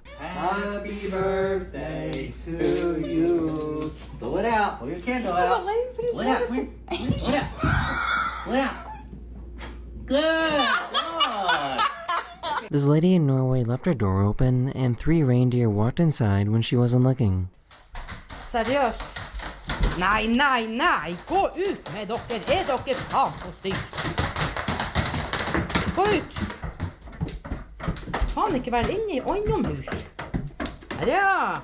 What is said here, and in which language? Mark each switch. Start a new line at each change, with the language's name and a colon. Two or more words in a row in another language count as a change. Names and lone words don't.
English: Happy birthday to you. Blow it out. Blow your candle out. Blow it out. Blow it out. Blow it out. Good. God. This lady in Norway left her door open, and 3 reindeer walked inside when she wasn't looking.
Norwegian: Seriøst? Nei, nei, nei! Gå ut med dere! Er dere faen på styr? Gå ut! Faen ikke være inne I innomhus. Her ja!